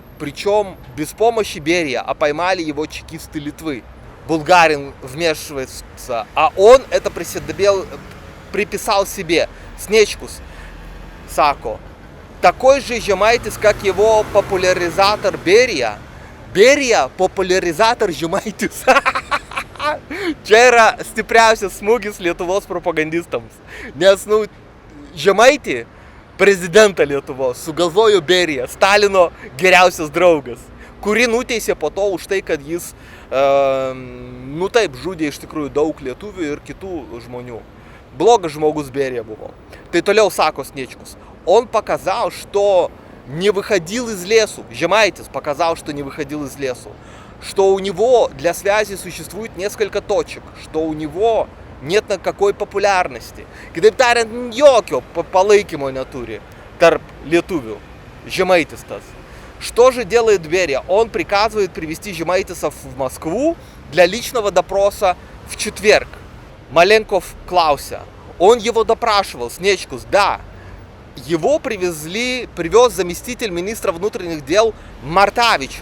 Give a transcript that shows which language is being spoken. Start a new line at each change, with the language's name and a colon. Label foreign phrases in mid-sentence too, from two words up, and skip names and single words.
Russian: Причем без помощи Берия, а поймали его чекисты Литвы. Булгарин вмешивается, а он это приписал себе. Снечкус, Сако. Такой же Žemaitis, как его популяризатор Берия. Берия популяризатор Žemaitis.
Lithuanian: Čia yra stipriausias smūgis Lietuvos propagandistams. Nes, nu, Žemaitį, prezidentą Lietuvos, sugalvojo Berija, Stalino geriausias draugas, kurį nuteisė po to už tai, kad jis, nu taip, žudė iš tikrųjų daug lietuvių ir kitų žmonių. Blogas žmogus Берия buvo. Tai toliau sako Снечкус.
Russian: Он показал, что не выходил из лесу. Žemaitis показал, что не выходил из лесу. Что у него для связи существует несколько точек. Что у него нет никакой популярности.
Lithuanian: Kitaip tariant, jokio palaikymo neturi tarp lietuvių. Žemaitis tas.
Russian: Что же делает Берия? Он приказывает привести Žemaitisa в Москву для личного допроса в четверг.
Lithuanian: Маленков klausia.
Russian: Он его допрашивал, Снечкус, да. Его привез заместитель министра внутренних дел Мартавич.